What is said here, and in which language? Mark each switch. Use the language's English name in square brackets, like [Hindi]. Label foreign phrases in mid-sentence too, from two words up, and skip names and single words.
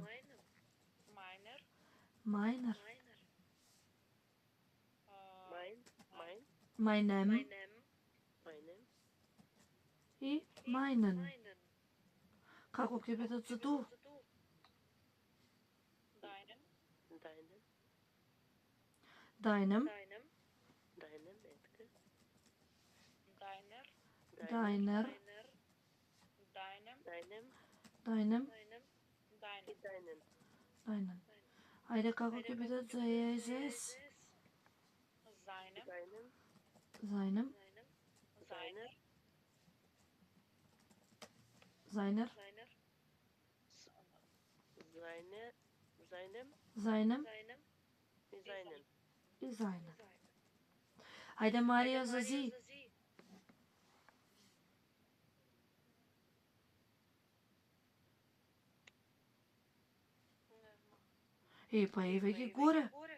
[German] meiner, мајнер, Майн, мајнем майнем, [Macedonian] и мајнен. Како ќе бидат за ду? [German] deinem, дајнем, Дајнем, дајнем, етка, deiner, дајнер, deinem, дајнем дајнем, [Macedonian] и [German] deinem, дајнен. дајнем. [Macedonian] Ајде како ќе бидат за Е и за Ес? [German] seinem, Дајнем, Зајнем, seiner, зајнер, зајнем зајнем [Macedonian] и зајнен. и зајнем. Ајде Марија за Зи. Па еве ги горе.